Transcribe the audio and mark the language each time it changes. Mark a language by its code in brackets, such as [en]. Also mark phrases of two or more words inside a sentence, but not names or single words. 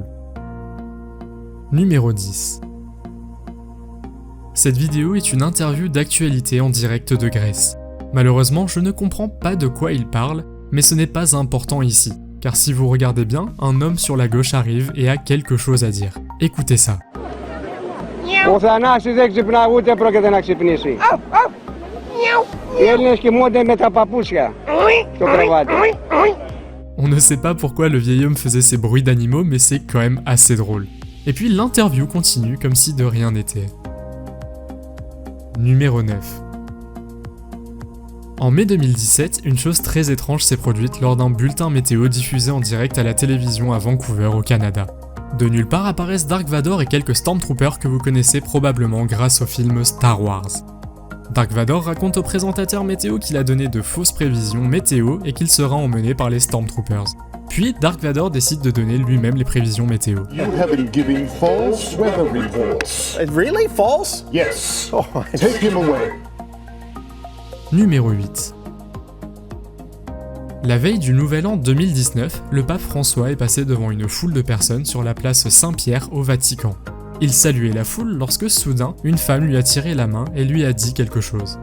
[fr] Numéro 10. Cette vidéo est une interview d'actualité en direct de Grèce. Malheureusement, je ne comprends pas de quoi il parle, mais ce n'est pas important ici, car si vous regardez bien, un homme sur la gauche arrive et a quelque chose à dire. Écoutez ça. [el] Ο Θανάσης δεν ξυπνά, ούτε πρόκειται να ξυπνήσει. Οι Έλληνες κοιμούνται με τα παπούσια στο κρεβάτι. [fr] On ne sait pas pourquoi le vieil homme faisait ces bruits d'animaux, mais c'est quand même assez drôle. Et puis l'interview continue comme si de rien n'était. Numéro 9. En mai 2017, une chose très étrange s'est produite lors d'un bulletin météo diffusé en direct à la télévision à Vancouver, au Canada. De nulle part apparaissent Dark Vador et quelques Stormtroopers que vous connaissez probablement grâce au film Star Wars. Dark Vador raconte au présentateur météo qu'il a donné de fausses prévisions météo et qu'il sera emmené par les Stormtroopers. Puis Dark Vador décide de donner lui-même les prévisions météo. [en] You have been giving false weather reports. Really? False? Yes. Oh, Take him away. [fr] Numéro 8. La veille du Nouvel An 2019, le pape François est passé devant une foule de personnes sur la place Saint-Pierre au Vatican. Il saluait la foule lorsque soudain, une femme lui a tiré la main et lui a dit quelque chose.